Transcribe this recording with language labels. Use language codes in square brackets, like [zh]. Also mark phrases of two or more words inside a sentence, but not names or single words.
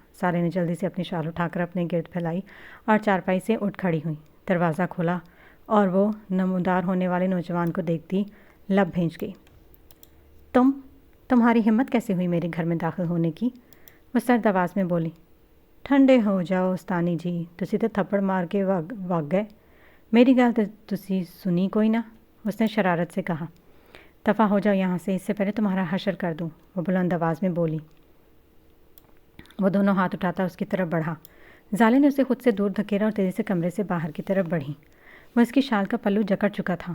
[ur] سالے نے جلدی سے اپنی شال اٹھا کر اپنے گرد پھیلائی اور چارپائی سے اٹھ کھڑی ہوئی۔ دروازہ کھولا اور وہ نمودار ہونے والے نوجوان کو دیکھتی لب بھینچ گئی۔ تمہاری ہمت کیسے ہوئی میرے گھر میں داخل ہونے کی؟ وہ سرد آواز میں بولی۔ ٹھنڈے ہو جاؤ استانی جی، [pa] تسی تے تھپڑ مار کے وگ گئے، میری گل تے تسی سنی کوئی نہ، [ur] اس نے شرارت سے کہا۔ دفع ہو جاؤ یہاں سے، اس سے پہلے تمہارا حشر کر دوں، وہ بلند آواز میں بولی۔ وہ دونوں ہاتھ اٹھاتا اس کی طرف بڑھا۔ زالے نے اسے خود سے دور دھکیلا اور تیزی سے کمرے سے باہر کی طرف بڑھی۔ وہ اس کی شال کا پلو جکڑ چکا تھا۔